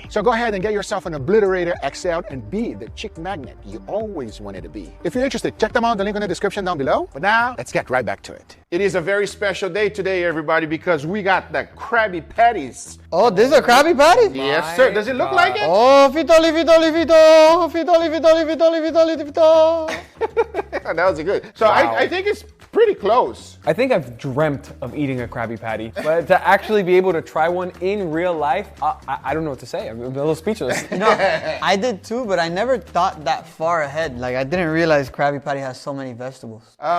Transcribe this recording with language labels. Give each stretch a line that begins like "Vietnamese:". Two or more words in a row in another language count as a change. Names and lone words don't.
English: So go ahead and get yourself an Obliterator XL and be the chick magnet you always wanted to be. If you're interested, check them out, the link in the description down below. But now, let's get right back to it. It is a very special day today, everybody, because we got the Krabby Patties. Oh, this is a Krabby Patty? Yes, sir. Does it look like it? Oh, fitoli, fitoli, fito. Fitoli, fitoli, fitoli, fitoli, fito. That was good. So Wow. I think it's pretty close. I think I've dreamt of eating a Krabby Patty, but to actually be able to try one in real life, I don't know what to say. I'm a little speechless. You know, I did too, but I never thought that far ahead. Like, I didn't realize Krabby Patty has so many vegetables.